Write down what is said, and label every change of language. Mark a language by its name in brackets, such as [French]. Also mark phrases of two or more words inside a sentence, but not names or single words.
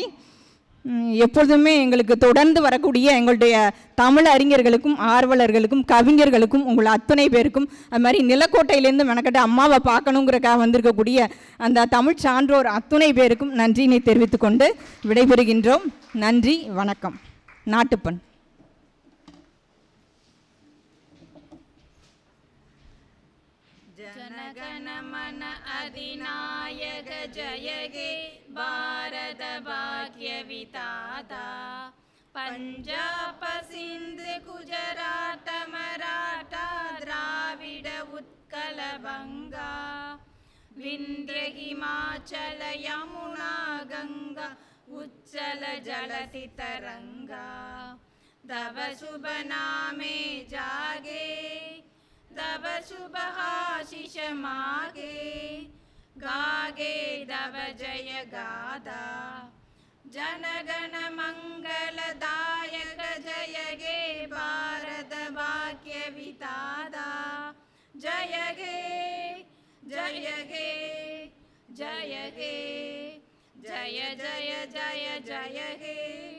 [Tamil] எப்பொழுதுமே எங்களுக்கு தொடர்ந்து வரக்கூடிய எங்களுடைய தமிழ் அறிஞர்களுக்கும் ஆர்வலர்களுக்கும் கவிஞர்களுக்கும் உங்கள் அத்தனை பேருக்கும், அது மாதிரி நிலக்கோட்டையிலேருந்து மெனக்கட்டு அம்மாவை பார்க்கணுங்கிறக்காக வந்திருக்கக்கூடிய அந்த தமிழ் சான்றோர் அத்தனை பேருக்கும் நன்றியினை தெரிவித்து கொண்டு விடைபெறுகின்றோம். நன்றி, வணக்கம். நாட்டுப்பண். [Bangla] জনগণমন অধিনায়ক জয় হে ভারত ভাগ্য বিধাতা পাঞ্জাব সিন্ধু গুজরাট মরাঠা দ্রাবিড় উৎকল বঙ্গ বিন্ধ্য হিমাচল যমুনা গঙ্গা উচ্ছল জলধি তরঙ্গ তব শুভ নামে জাগে তব শুভ আশিস মাগে গাহে তব জয় গাথা জনগণ মঙ্গলদায়ক জয় হে ভারত ভাগ্য বিধাতা জয় হে জয় হে জয় হে জয় জয় জয় জয় হে